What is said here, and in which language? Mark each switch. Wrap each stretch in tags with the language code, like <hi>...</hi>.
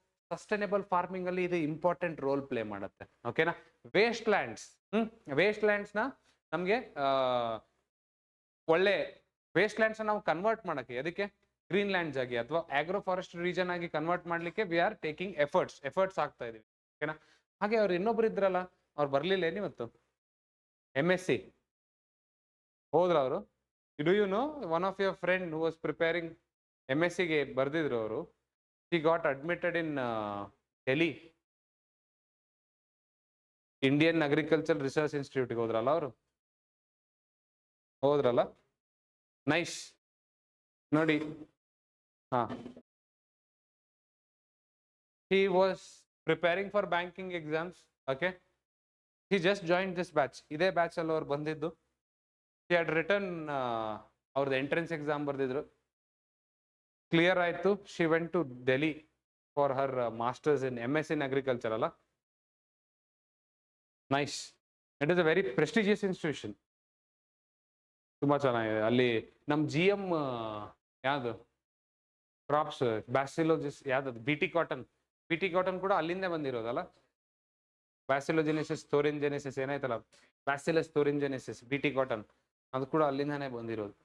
<kn>Sustainable farming ಅಲ್ಲಿ ಇದು important role play ಮಾಡುತ್ತೆ. ಓಕೆನಾ, ವೇಸ್ಟ್ ಲ್ಯಾಂಡ್ಸ್ ನ ನಮ್ಗೆ ಒಳ್ಳೆ ವೇಸ್ಟ್ ಲ್ಯಾಂಡ್ಸ್ ನಾವು ಕನ್ವರ್ಟ್ ಮಾಡಕ್ಕೆ, ಅದಕ್ಕೆ ಗ್ರೀನ್ ಲ್ಯಾಂಡ್ಸ್ ಆಗಿ ಅಥವಾ ಆಗ್ರೋ ಫಾರೆಸ್ಟ್ ರೀಜನ್ ಆಗಿ ಕನ್ವರ್ಟ್ ಮಾಡ್ಲಿಕ್ಕೆ</kn> <en>we are taking efforts</en> <kn>ಆಗ್ತಾ ಇದೀವಿ. ಓಕೆನಾ, ಹಾಗೆ ಅವ್ರು ಇನ್ನೊಬ್ರು ಇದ್ರಲ್ಲ, ಅವ್ರು ಬರ್ಲಿಲ್ಲ ಏನಿವತ್ತು? MSc ಹೋದ್ರ ಅವರು?</kn> <en>do you know one of your friend who was preparing MSc</en> <kn>ಗೆ ಬರ್ದಿದ್ರು ಅವರು.</kn> <en>he got admitted in Delhi Indian Agricultural Research Institute</en> <kn>ಗೆ ಹೋದ್ರಲ್ಲ ಅವರು? ಹೋದ್ರಲ್ಲ, ನೈಸ್ ನೋಡಿ.</kn> <en>he was preparing for banking exams. Okay, he just joined this batch.</en> <kn>ಇದೇ batch ಅಲ್ಲಿ ಅವ್ರು ಬಂದಿದ್ದು.</kn> <en>he had written</en> <kn>ಅವ್ರದ್ದು ಎಂಟ್ರೆನ್ಸ್ ಎಕ್ಸಾಮ್ ಬರ್ದಿದ್ರು, ಕ್ಲಿಯರ್ ಆಯ್ತು.</kn> <en>she went to Delhi for her masters in MS in agriculture ಅಲ್ಲ. Nice, it is a very prestigious institution.</en> <kn>ತುಂಬಾ ಚೆನ್ನಾಗಿದೆ. ಅಲ್ಲಿ ನಮ್ GM ಯಾವ್ದು ಕ್ರಾಪ್ಸ್ ಬ್ಯಾಸಿಲೋಜಿಸ್ ಯಾವ್ದು BT ಕಾಟನ್ ಕೂಡ ಅಲ್ಲಿಂದ ಬಂದಿರೋದಲ್ಲ. ಬ್ಯಾಸಿಲೋಜೆನೆಸಿಸ್ ಥೋರಿಂಜೆನೆಸಿಸ್ ಏನಾಯ್ತಲ್ಲ, ಬ್ಯಾಸಿಲಸ್ ಥೋರಿಂಜೆನೆಸಿಸ್, BT ಕಾಟನ್, ಅದು ಕೂಡ ಅಲ್ಲಿಂದಾನೇ ಬಂದಿರೋದು.</kn>